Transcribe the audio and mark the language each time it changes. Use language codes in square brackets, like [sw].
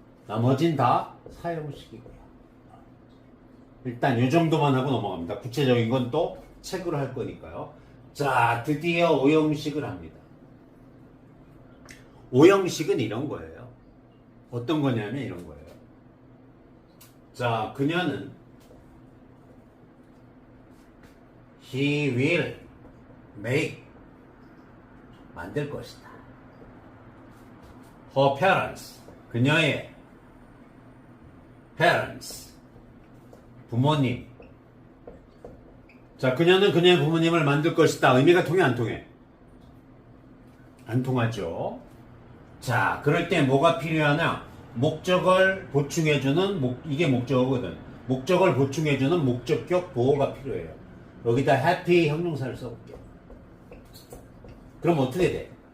[ko] 나머진 다 사형식이고요. 일단 이 정도만 하고 넘어갑니다. 구체적인 건 또 책으로 할 거니까요. 자, 드디어 5형식을 합니다. 5형식은 이런 거예요. 어떤 거냐면 이런 거예요. 자, 그녀는 [en] He will make [ko] 만들 것이다. [en] Her parents [ko] 그녀의 [en] parents [ko] 부모님. 자, 그녀는 그녀의 부모님을 만들 것이다. 의미가 통해 안 통해? 안 통하죠. 자, 그럴 때 뭐가 필요하냐? 목적을 보충해주는 이게 목적어거든. 목적을 보충해주는 목적격 보호가 필요해요. 여기다 happy 형용사를 써볼게요. 그럼 어떻게 돼?